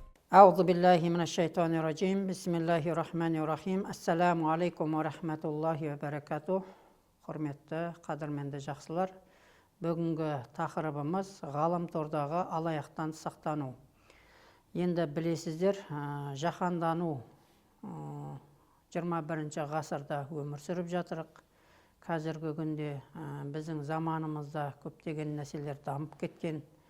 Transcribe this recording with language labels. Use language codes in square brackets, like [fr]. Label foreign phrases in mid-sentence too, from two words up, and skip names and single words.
[ar] أعوذ بالله من الشيطان الرجيم بسم الله الرحمن الرحيم. السلام عليكم و رحمة الله و بركاته. [kk] Құрметті, қадірменді жақсылар. Бүгінгі тақырыбымыз ғаламтордағы алаяқтан сақтану. Енді білесіздер, жаһандану 21 ғасырда өмір сүріп жатырық. Қазіргі күнде біздің заманымызда көптеген нәрселер дамып кеткен.